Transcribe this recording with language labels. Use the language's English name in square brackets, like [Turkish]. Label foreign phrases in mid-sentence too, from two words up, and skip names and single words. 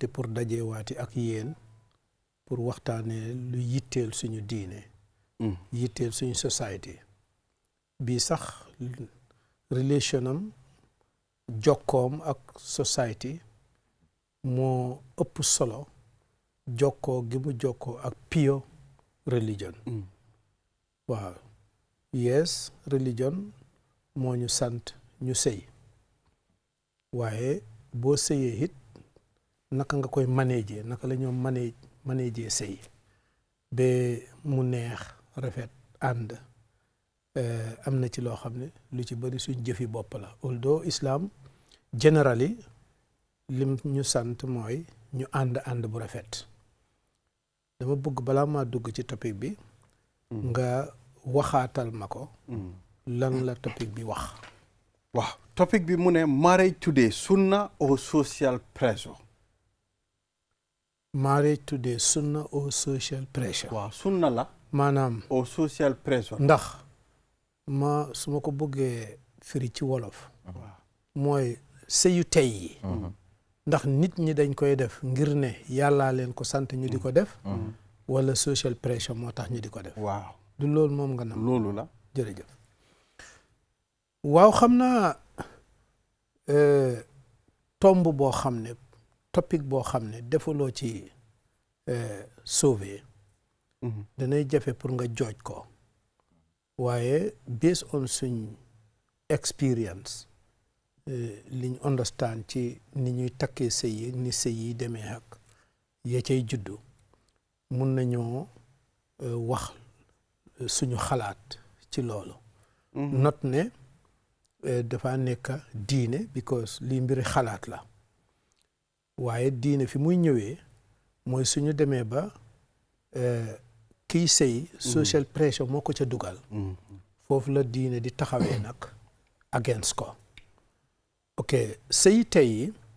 [Wolof] pour dajewaati ak yéen pour waxtaanee lu yitteel suñu diine yitteel suñu société bii sax relationam jokkoom ak société moo ëpp solo jokkoo gi mu jokkoo ak [English] pure religion [Wolof] waaw [English] yes religion [Wolof] moo ñu sant ñu sëy waaye boo sëyee it naka nga koy manager naka la ñoo manager sëy ba mu neex rafet ànd am na ci loo xam ne lu ci bëri suñ jëfi bopp la [English] although islam generally [Wolof] lim ñu sant mooy ñu ànd bu rafet dama bëgg balaa maa dugg ci topic bi nga waxaatal ma ko lan la topic bi wax waaw topic bi mu ne [English] marriage today sunna or social pressure marriage today sunna or social pressure [Wolof] waaw sunna la maanaam [English] or social pressure [Wolof] ndax su ma ko bëggee firi ci wolof mooy sëyu tey yi ndax nit ñi dañ koy def ngir ne yàllaa leen ko sant ñu di ko def wala [English] social pressure [Wolof] moo tax ñu di ko def waaw du loolu moom nga nam loolu la jërëjëf waaw xam naa tomb boo xam ne topic boo xam ne defuloo ci sauver danay jafe pour nga jooj ko waaye [English] based on [Wolof] suñ experience liñ understand ci ni ñuy takkee sëy yi ni sëy yi demee ak ya cay juddu mun nañoo wax suñu xalaat ci loolu not ne dafa nekk diine because lii mbiri xalaat la waaye diine fi muy ñëwee mooy suñu demee ba kiy sëy [English] social pressure [Wolof] moo ko ca dugal foofu la diine di taxawee nag against ko ok sëy tey yi